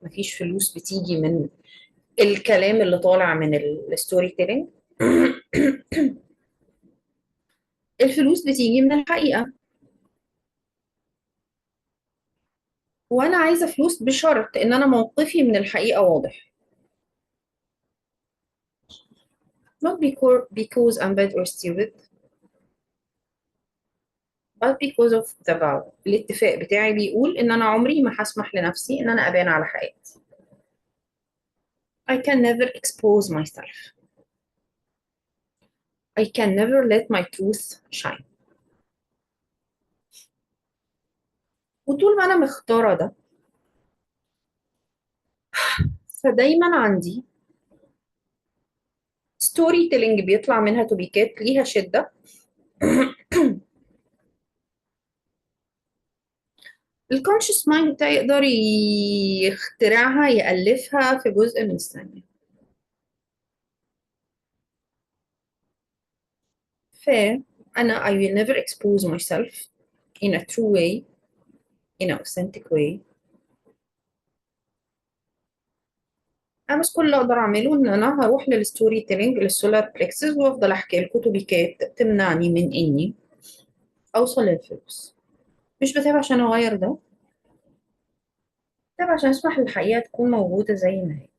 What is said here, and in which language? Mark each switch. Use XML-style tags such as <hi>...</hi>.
<ar>مفيش فلوس بتيجي من الكلام اللي طالع من الستوري تيلينج. الفلوس بتيجي من الحقيقة، وانا عايزة فلوس بشرط ان انا موقفي من الحقيقة واضح.</ar> <en>not because I'm bad or stupid but because of the vow.</en> <ar>الاتفاق بتاعي بيقول ان انا عمري ما هسمح لنفسي ان انا ابان على حقيقتي.</ar> <en>I can never expose myself. I can never let my truth shine.</en> <ar>وطول ما انا مختارة ده، فدايما عندي ستوري تيلينج بيطلع منها توبيكات ليها شدة. الكونشس مايند بتاعي يقدر يخترعها، يألفها في جزء من الثانية. فأنا</ar> <en>I will never expose myself in a true way, in an authentic way.</en> <ar>أنا بس كل اللي أقدر أعمله إن أنا هروح للستوري تيلينج للسولار بلكسس، وأفضل أحكي لكم توبيكات تمنعني من إني أوصل للفلوس. مش بتابع عشان أغير ده، بتابع عشان أسمح للحقيقة تكون موجودة زي ما هي.</ar>